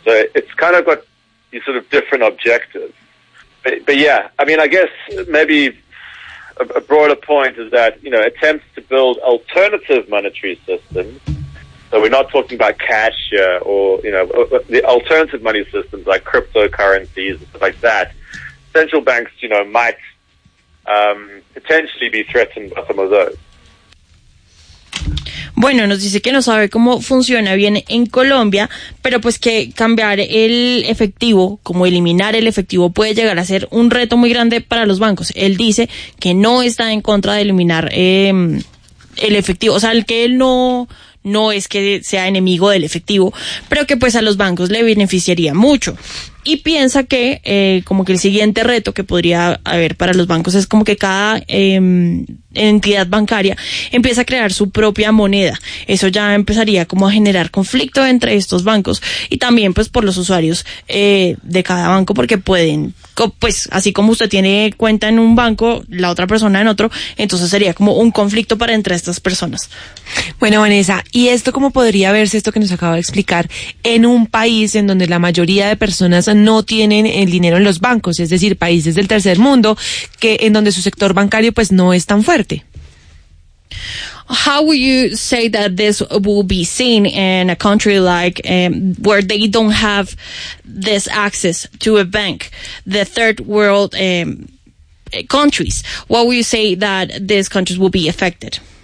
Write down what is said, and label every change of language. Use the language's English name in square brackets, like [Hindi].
[English] So it's kind of got these sort of different objectives. But yeah, I mean, I guess maybe a broader point is that, you know, attempts to build alternative monetary systems. So we're not talking about cash here, or, you know, the alternative money systems like cryptocurrencies and stuff like that. Central banks, you know, might potentially be threatened by some of those. [Spanish] Bueno, nos dice que no sabe cómo funciona bien en Colombia, pero pues que cambiar el efectivo, como eliminar el efectivo, puede llegar a ser un reto muy grande para los bancos. Él dice que no está en contra de eliminar el efectivo, o sea, que él no es que sea enemigo del efectivo, pero que pues a los bancos le beneficiaría mucho. Y piensa que como que el siguiente reto que podría haber para los bancos es como que cada entidad bancaria empieza a crear su propia moneda. Eso ya empezaría como a generar conflicto entre estos bancos, y también pues por los usuarios de cada banco, porque pueden, pues así como usted tiene cuenta en un banco, la otra persona en otro, entonces sería como un conflicto para entre estas personas. Bueno, Vanessa, ¿y esto cómo podría verse, esto que nos acaba de explicar, en un país en donde la mayoría de personas no tienen el dinero en los bancos, es decir, países del tercer mundo, que en donde su sector bancario pues no es tan fuerte? [English] How would you say that this will be seen in a country like where they don't have this access to a bank, the third world countries? What would you say that these countries will be affected?